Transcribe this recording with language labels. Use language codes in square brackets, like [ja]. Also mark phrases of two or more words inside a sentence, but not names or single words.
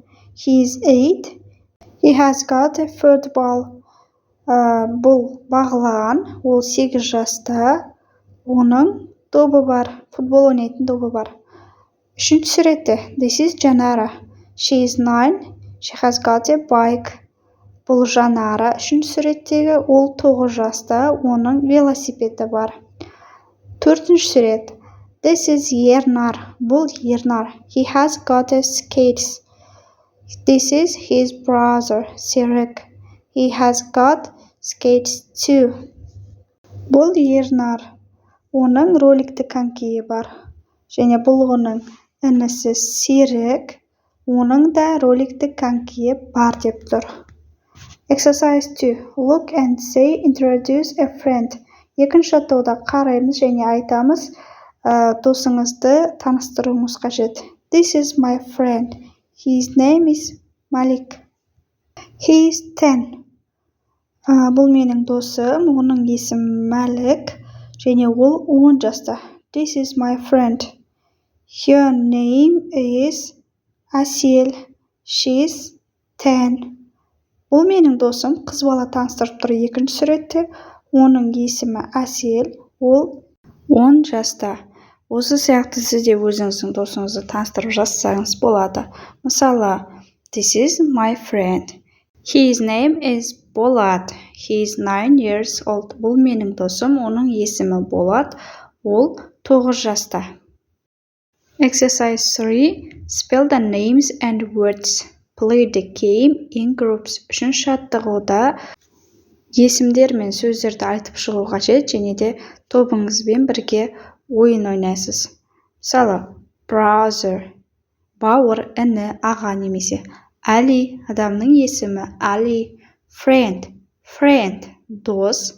[en] He is 8. He has got a football. [kk] Бұл Бағлан, ол 8 жаста. Оның добы бар, футбол ойнайтын добы бар. 3-ші суретте. [en] This is Жанара. She is 9. She has got a bike. [kk] Бұл Жанара. 3-ші суреттегі ол 9 жаста, оның велосипеді бар. 4-ші сурет. [en] This is Ернар. [kk] Бұл Ернар. [en] He has got a skates. This is his brother, Серік. He has got skates too. [kk] Бұл Ернар. Оның роликті конькиі бар. Және бұл оның інісі Серік. Оның да роликті конькиі бар деп тұр. [en] Exercise 2. Look and say, introduce a friend. [kk] 2-ші жаттығуда қараймыз және айтамыз, досыңызды таныстыруыңыз қажет. [en] This is my friend. His name is Malik. He is 10. [kk] Бұл менің досым, оның есімі Мәлік, және ол 10 жаста. [en] This is my friend. Her name is Әсел. She's 10. [kk] Бұл менің досым, қыз бала таныстырып тұр екінші суретте. Оның есімі Әсел, ол 10 жаста. Осы сияқты сіз де өзіңіздің досыңызды таныстырып жазсаңыз болады. Мысалы, [en] this is my friend. His name is Болат. He is 9 years old. [kk] Бұл менің досым, оның есімі Болат, ол 9 жаста. [en] Exercise 3. Spell the names and words. Play the game in groups. [kk] Үшінші жаттығуда есімдер мен сөздерді айтып шығу қажет, және де тобыңызбен бірге ойын ойнайсыз. Мысалы, brother, бауыр, іні, аға немесе. Али, адамның есімі Али. Friend, дос.